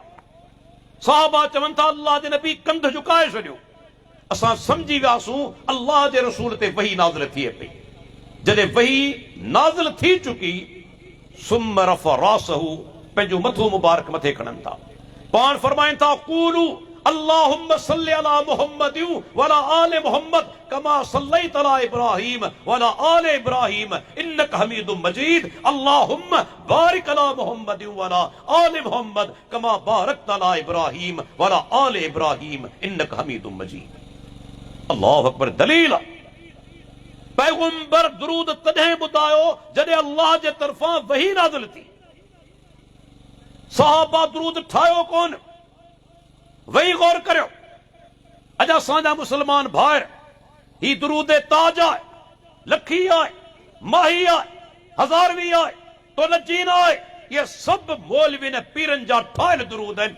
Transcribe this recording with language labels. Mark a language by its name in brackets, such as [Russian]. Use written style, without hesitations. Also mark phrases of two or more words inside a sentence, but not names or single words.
[Sindhi] सहाबा चवनि था अल्लाह जे नबी कंध झुकाए छॾियो। असां समझी वियासूं अल्लाह जे रसूल ते वही नाज़िल थिए पई। जॾहिं वही नाज़िल थी चुकी [Arabic] ثم رفع رأسه, [Sindhi] पंहिंजो मथो मुबारक मथे खणनि था। पाण फरमाइनि था [Arabic] قولوا اللهم صل على محمد وعلى آل محمد كما صليت على إبراهيم وعلى آل إبراهيم إنك حميد مجيد. اللهم بارك على محمد وعلى آل محمد كما باركت على إبراهيم وعلى آل إبراهيم إنك حميد مجيد. الله أكبر. [Sindhi] दलील पैगंबर दुरूद तॾहिं ॿुधायो जॾहिं अल्लाह जे तरफ़ां वही नाज़िल थी। सहाबा दुरूद ठाहियो कोन, वही गौर करियो। अॼु असांजा मुस्लमान भाइर ही दुरूद ताज आहे, लखी आहे, माही आहे, हज़ारवी आहे, तोलजीन आहे, ये सब मौलवी ने पीरन जा ठाहियल दुरूद आहिनि।